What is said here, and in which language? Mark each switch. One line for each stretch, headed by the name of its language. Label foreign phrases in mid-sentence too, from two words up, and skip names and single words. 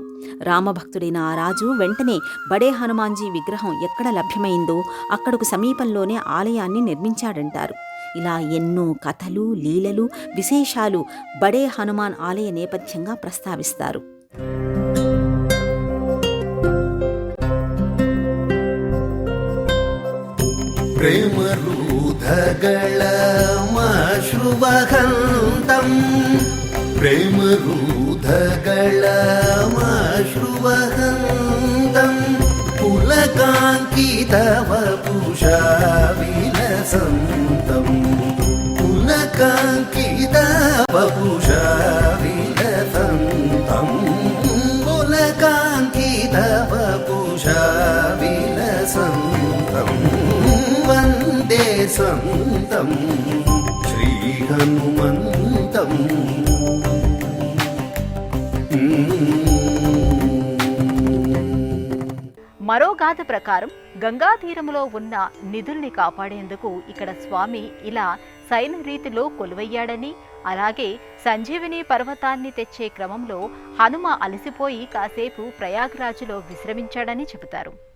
Telugu: రామభక్తుడైన ఆ రాజు వెంటనే బడే హనుమాన్జీ విగ్రహం ఎక్కడ లభ్యమైందో అక్కడకు సమీపంలోనే ఆలయాన్ని నిర్మించాడంటారు. ఇలా ఎన్నో కథలు, లీలలు, విశేషాలు బడే హనుమాన్ ఆలయ నేపథ్యంగా ప్రస్తావిస్తారు.
Sanskrit: प्रेम रूध प्रेमरूधगळमाश्रुवहन्तम् प्रेमरूधगळमाश्रुवहन्तम् पुलकाङ्कितवपुषा विलसन्तम् पुलकाङ्कितवपुषा विलसन्तम् पुलकाङ्कितवपुषा विलसन्तम् वन्दे सन्तम् श्रीहनुमन्तम्
Telugu: మరో గాథ ప్రకారం గంగా తీరములో ఉన్న నిధుల్ని కాపాడేందుకు ఇక్కడ స్వామి ఇలా శయన రీతిలో కొలువయ్యాడని, అలాగే సంజీవిని పర్వతాన్ని తెచ్చే క్రమంలో హనుమ అలసిపోయి కాసేపు ప్రయాగ్రాజులో విశ్రమించాడని చెబుతారు.